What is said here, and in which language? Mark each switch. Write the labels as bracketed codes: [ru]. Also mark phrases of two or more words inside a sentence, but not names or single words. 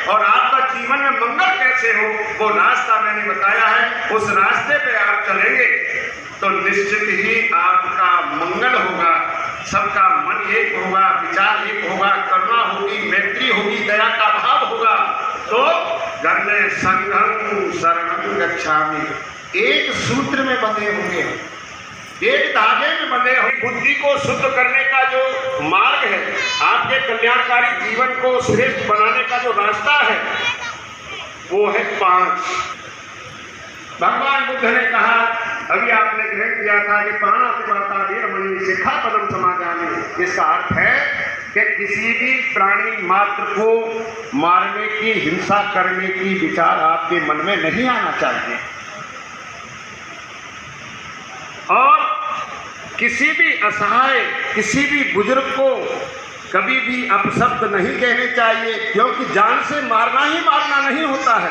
[hi] और आपका जीवन में मंगल कैसे हो, वो रास्ता मैंने बताया है। उस रास्ते पे आप चलेंगे तो निश्चित ही आपका मंगल होगा, सबका मन एक होगा, विचार एक होगा, करुणा होगी, मैत्री होगी, दया का भाव होगा। तो घर में [pi] संघं शरणं गच्छामि, [hi] एक सूत्र में बंधे होंगे, एक धागे में बंधे होंगे। बुद्धि को शुद्ध करने का जो मार्ग है, आपके कल्याणकारी जीवन को श्रेष्ठ बनाने का जो रास्ता है, वो है 5। भगवान बुद्ध ने कहा, अभी आपने ग्रहण किया था कि [pi] पाणातिपाता वीरमणि सिक्खापदं समादयामि। [hi] इसका अर्थ है कि किसी भी प्राणी मात्र को मारने की, हिंसा करने की विचार आपके मन में नहीं आना चाहिए, और किसी भी असहाय, किसी भी बुजुर्ग को कभी भी अपशब्द नहीं कहने चाहिए, क्योंकि जान से मारना ही मारना नहीं होता है।